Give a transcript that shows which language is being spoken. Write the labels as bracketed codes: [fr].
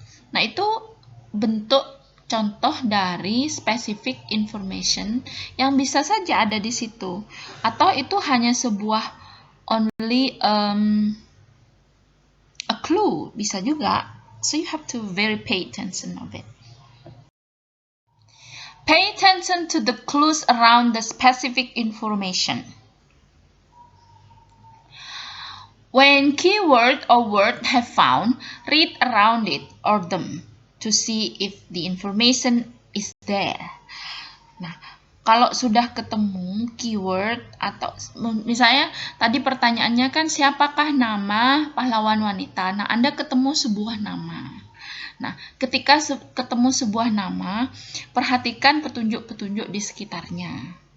[id] Nah, itu bentuk contoh dari [en] specific information [id] yang bisa saja ada di situ, atau itu hanya sebuah [en] only a clue, [id] bisa juga. [en] So you have to very pay attention of it. Pay attention to the clues around the specific information. When keyword or word have found, read around it or them to see if the information is there. [id] Nah, kalau sudah ketemu keyword atau misalnya tadi pertanyaannya kan siapakah nama pahlawan wanita. Nah, Anda ketemu sebuah nama. Nah, ketika ketemu sebuah nama, perhatikan petunjuk-petunjuk di sekitarnya.